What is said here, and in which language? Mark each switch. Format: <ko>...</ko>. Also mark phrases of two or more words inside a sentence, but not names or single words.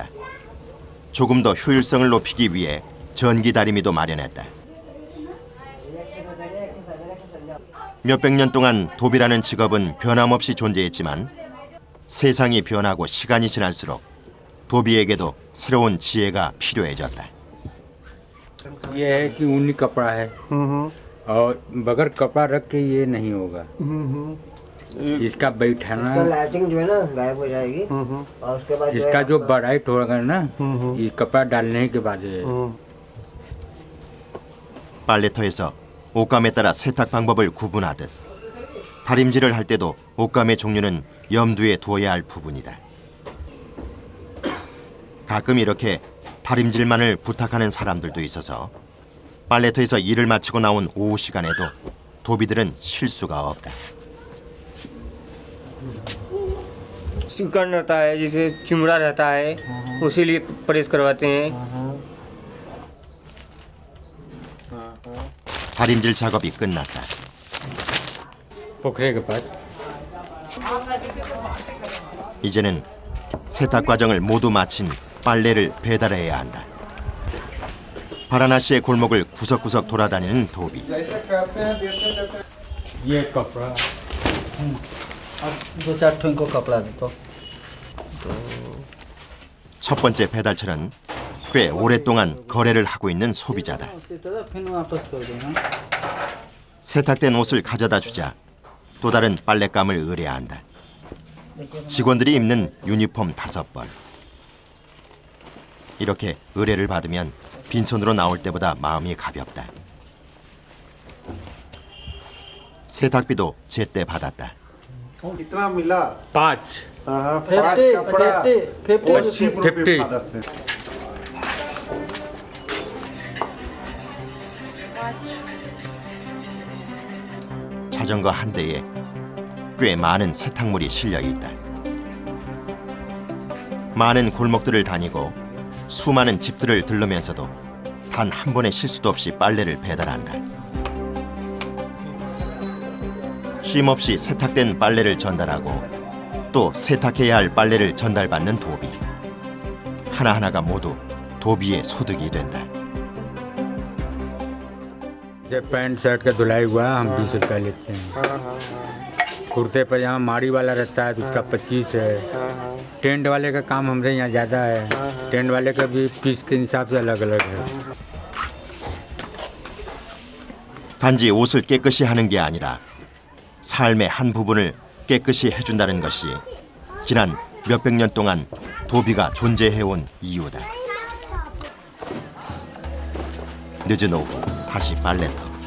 <ko>조금 더 효율성을 높이기 위해 전기 다리미도 마련했다. 몇백 년 동안 도비라는 직업은 변함없이 존재했지만 세상이 변하고 시간이 지날수록 도비에게도 새로운 지혜가 필요해졌다.</ko> <hi>ये है कि ऊनी कपड़ा है और बगैर कपड़ा रख के ये नहीं होगा। इसका बैठाना, लाइटिंग जो है ना गायब हो जाएगी और उसके बाद इसका जो ब्राइट होगा ना, ये कपड़ा डालने के बाद</hi> <ko>빨래터에서 옷감에 따라 세탁 방법을 구분하듯 다림질을 할 때도 옷감의 종류는 염두에 두어야 할 부분이다. 가끔 이렇게 다림질만을 부탁하는 사람들도 있어서 빨래터에서 일을 마치고 나온 오후 시간에도 도비들은 쉴 수가 없다.</ko> <hi>सिकुड़न रहता है, जैसे चिमड़ा रहता है, उसी लिए प्रेस करवाते हैं।</hi> <ko>다림질 작업이 끝났다.</ko> <hi>पोखरे के पास</hi> <ko>이제는 세탁 과정을 모두 마친 빨래를 배달해야 한다. 바라나시의 골목을 구석구석 돌아다니는 도비.</ko> <hi>ये कपड़ा 2-4 ठो इनको कपड़ा दे तो।</hi> <ko>첫 번째 배달처는 꽤 오랫동안 거래를 하고 있는 소비자다. 세탁된 옷을 가져다 주자 또 다른 빨랫감을 의뢰한다. 직원들이 입는 유니폼 5벌. 이렇게 의뢰를 받으면 빈손으로 나올 때보다 마음이 가볍다. 세탁비도 제때 받았다.</ko> <hi>कितना मिला? 5 5 कपड़ा 50</hi> <ko>자전거 한 대에 꽤 많은 세탁물이 실려 있다. 많은 골목들을 다니고 수많은 집들을 들르면서도 단 한 번의 실수도 없이 빨래를 배달한다. 쉼없이 세탁된 빨래를 전달하고 또 세탁해야 할 빨래를 전달받는 도비. 하나하나가 모두 도비의 소득이 된다.</ko> <hi>जैसे</hi> <en>pant shirt</en> <hi>का धुलाई हुआ हम 20 रुपया लेते हैं। कुर्ते पजामा माड़ी वाला रहता है तो उसका 25 है। टेंट वाले का काम हमरे यहाँ ज़्यादा है। टेंट वाले का भी पीस के हिसाब से अलग अलग है।</hi> <ko>단지 옷을 깨끗이 하는 게 아니라 삶의 한 부분을 깨끗이 해준다는 것이 지난 몇백 년 동안 도비가 존재해온 이유다. 늦은 오후 다시 빨래터.</ko>